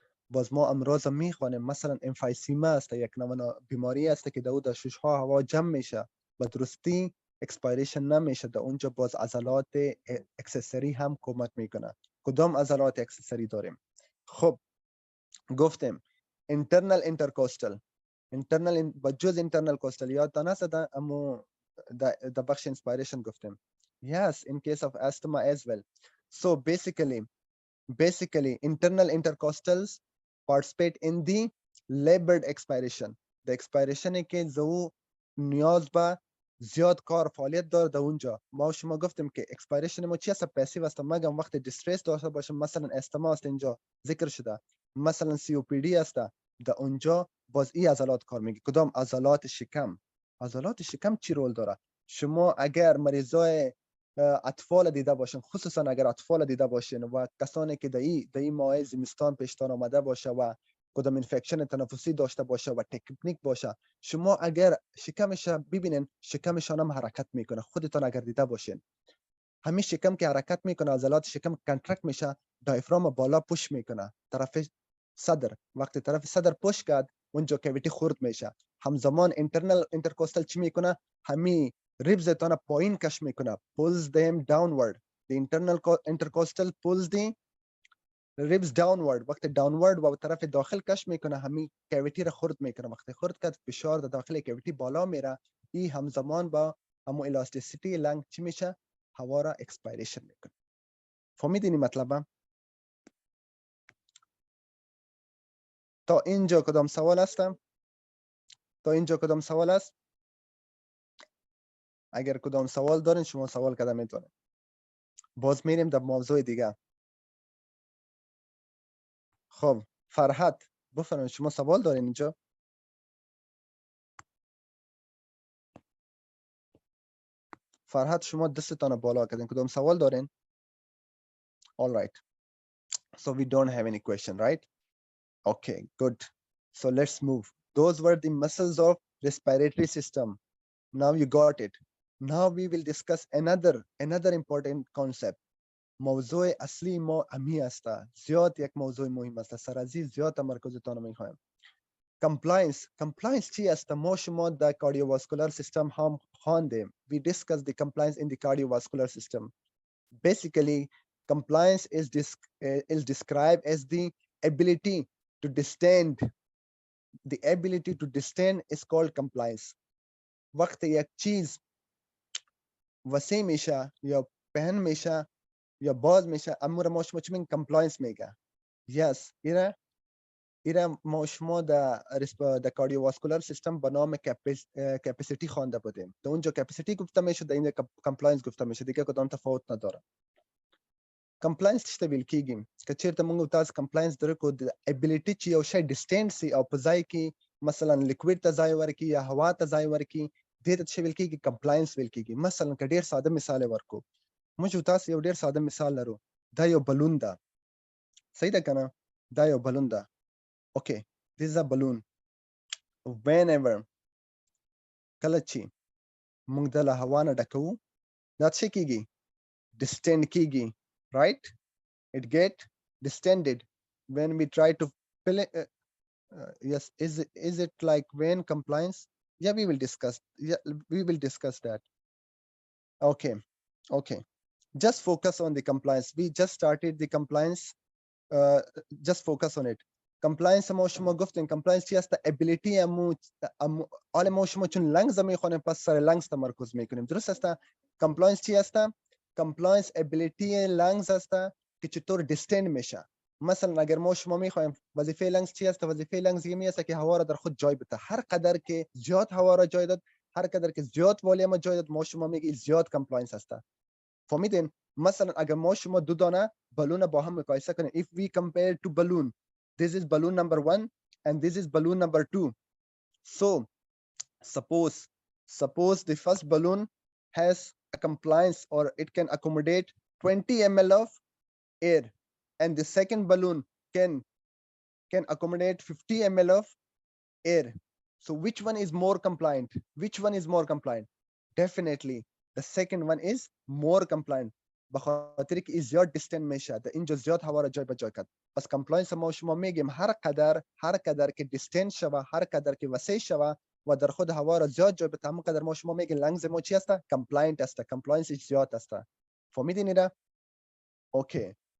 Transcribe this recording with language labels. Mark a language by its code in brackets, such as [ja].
[fa] باز ما امراض میخوانیم مثلا امفایسیما است، یک نوع بیماری است که در شش ها هوا جمع میشه و درستی اکسپایریشن نمیشه، در اونجا باز عضلات اکسسوری هم کمک میکنه. کدام عضلات اکسسوری داریم؟ خب گفتیم internal intercostal، بجز internal coastal یادتان است اما در بخش inspiration گفتیم [en] yes in case of asthma as well. So basically internal intercostals participate in the labored expiration. [fa] the expiration که زو نیاز به زیاد کار فعالیت داره در اونجا. ما شما گفتیم که expiration ما چی است؟ پاسیو است. مگم وقت دیسترس داشته باشه، مثلا استما است اینجا ذکر شده، مثلا سی او پی دی است، در اونجا باز این عضلات کار میگه. کدام؟ عضلات شکم. عضلات شکم چی رول داره؟ شما اگر مریضای اطفال دیده باشین، خصوصا اگر اطفال دیده باشین و کسانی که در این ماه زمستان پیشتان آمده باشه و کدام اینفکشن تنفسی داشته باشه و تکنیک باشه، شما اگر شکمش ببینین شکمشان هم حرکت میکنه. خودتان اگر دیده باشین همین شکم که حرکت میکنه، عضلات شکم کنترکت میشه، دایفرام بالا پوش میکنه طرف صدر. وقتی طرف صدر پوش کرد اونجا کیویتی خورد میشه. همزمان اینترنال اینترکوستال چی میکنه؟ همین ریبز تان پایین کش میکنه، [en] pulls them downward. the internal intercostal pulls the ribs downward. [fa] وقتی downward و طرف داخل کش میکنه همین کیویتی را خورد میکنه. وقتی خورد کرد فشار در داخل کیویتی بالا میره، این همزمان با همو الاستیسیتی لنگ چی میشه؟ هوا را اکسپایریشن میکنه. فهمیدین مطلبم؟ تا اینجا کدام سوال هستم؟ تا اینجا کدام سوال است؟ اگر کدام سوال دارین شما سوال کده میتونه. باز میریم در موضوع دیگه. خب فرحت بفرمایید شما سوال دارین اینجا؟ فرحت شما دستتان بالا کردین، کدام سوال دارین؟ [en] All right. So we don't have any question, right? Okay, good. So let's move. Those were the muscles of respiratory system. Now you got it. Now we will discuss another important concept. [fa] موضوع اصلی ما امی است. زیاد یک موضوع مهم است. سر از زیاد تمرکزتان میخوایم. Compliance چی است؟ ما شما در cardiovascular system هم خواندیم. [en] We discussed the compliance in the cardiovascular system. Basically, compliance is described as the ability to distend. The ability to distend is called compliance. [fa] وقت یک چیز وسیع میشه یا پهن میشه یا باز میشه، امور ما شما چی میگن؟ compliance میگه. Yes, اینا ایرا ما شما در کاردیوواسکولار سیستم به نام کپاسیتی خوانده بودیم. در اونجا کپاسیتی گفته میشه، در اینجا کمپلاینس گفته میشه. دیگه کدام تفاوت نداره. [ps] کمپلاینس څه ویل کیږي؟ که چیرته موږ تاسو کمپلاینس درکو د ابیلیټی چې یو شی ډیسټنس سي او په ځای کې مثلا لیکوید ته ځای ورکړي یا هوا ته ځای ورکړي، دې ته څه ویل کیږي؟ کمپلاینس ویل کیږي. مثلا که ډیر ساده مثال ورکو، موږ تاسو یو ډیر ساده مثال لرو. دا یو بلون ده، صحیح ده کنه؟ دا یو بلون ده. [en] Okay, this is a balloon. [ps] whenever کله چې موږ د هوا نه ډکوو، دا څه کیږي؟ ډیسټند کیږي، right? [en] It get distended when we try to fill it. Yes, is it like when compliance? Yeah, we will discuss. Yeah, we will discuss that. Okay, okay. Just focus on the compliance. We just started the compliance. Just focus on it. [fa] Compliance ما شما گفتین compliance چی است؟ ability آل ما شما چون لنگز میخوانیم پس سر لنگز تمرکز میکنیم. درست است؟ compliance چی است؟ compliance ability لنگز است که چطور دیستند میشه. مثلا اگر ما شما میخوایم وظیفه لنگز چی است؟ وظیفه لنگز این است که هوا را در خود جای بده. هر قدر که زیاد هوا را جای داد، هر قدر که زیاد والیوم جای داد، ما شما میگی زیاد compliance است. فهمیدین؟ مثلا اگر ما شما دو دانه بالون با هم مقایسه کنیم، [en] if we compare two balloon, this is balloon number 1 and this is balloon number 2. So suppose the first balloon has a compliance or it can accommodate 20 ml of air, and the second balloon can accommodate 50 ml of air. So which one is more compliant? Which one is more compliant? Definitely the second one is more compliant. [fa] بخاطر که زیاد دیستن میشه، در اینجا زیاد هوا را جای به جای کرد. پس کمپلاینس ما شما میگیم هر قدر که دیستن شوه، هر قدر که وسیع شوه و در خود هوا را زیاد جای بده، همون قدر ما شما میگیم لنگز ما چی است؟ کمپلاینت است. کمپلاینس زیاد است. فهمیدین اینا؟ اوکی.